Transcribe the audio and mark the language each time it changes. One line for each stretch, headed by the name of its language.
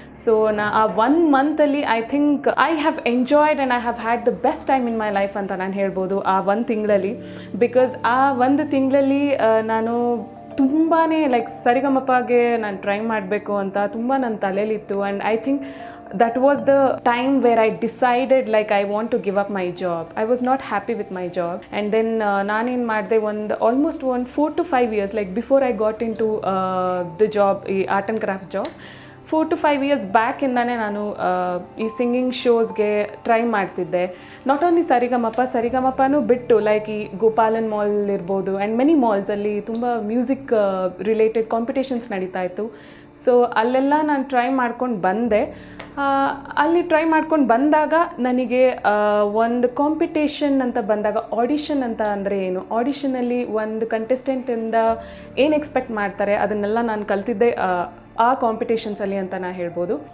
Kannada: So ಆ 1 monthಲ್ಲಿ
English: I think I have enjoyed and I have had the best time in my life
Kannada: ಅಂತ ನಾನು ಹೇಳ್ಬೋದು ಆ 1 ತಿಂಗಳಲ್ಲಿ. ಬಿಕಾಸ್ ಆ 1 ತಿಂಗಳಲ್ಲಿ ನಾನು ತುಂಬಾ ಲೈಕ್ ಸರಿಗಮಪಗೆ ನಾನು ಟ್ರೈ ಮಾಡಬೇಕು ಅಂತ ತುಂಬ ನನ್ನ ತಲೆಯಲ್ಲಿತ್ತು.
English: And I think that was the time where I decided like I want to give up my job. I was not happy with my job. And then
Kannada: nanen madde
English: almost 4 to 5 years like before I got into the job, art and craft job.
Kannada: 4 to 5 years back ಇಂದಾನೆ ನಾನು ಈ singing ಶೋಸ್ಗೆ try ಮಾಡ್ತಿದ್ದೆ. Not only ಸರಿಗಮಪನೂ ಬಿಟ್ಟು like ಈ Gopalan mall ಇರ್ಬೋದು and many ಮಾಲ್ಸಲ್ಲಿ ತುಂಬ music related competitions ನಡೀತಾ ಇತ್ತು. ಸೊ ಅಲ್ಲೆಲ್ಲ ನಾನು ಟ್ರೈ ಮಾಡ್ಕೊಂಡು ಬಂದೆ. ಅಲ್ಲಿ ಟ್ರೈ ಮಾಡ್ಕೊಂಡು ಬಂದಾಗ ನನಗೆ ಒಂದು ಕಾಂಪಿಟೇಷನ್ ಅಂತ ಬಂದಾಗ ಆಡಿಷನ್ ಅಂತ ಅಂದರೆ ಏನು, ಆಡಿಷನಲ್ಲಿ ಒಂದು ಕಂಟೆಸ್ಟೆಂಟಿಂದ ಏನು ಎಕ್ಸ್ಪೆಕ್ಟ್ ಮಾಡ್ತಾರೆ ಅದನ್ನೆಲ್ಲ ನಾನು ಕಲ್ತಿದ್ದೆ ಆ ಕಾಂಪಿಟೇಷನ್ಸಲ್ಲಿ ಅಂತ ನಾನು ಹೇಳ್ಬೋದು.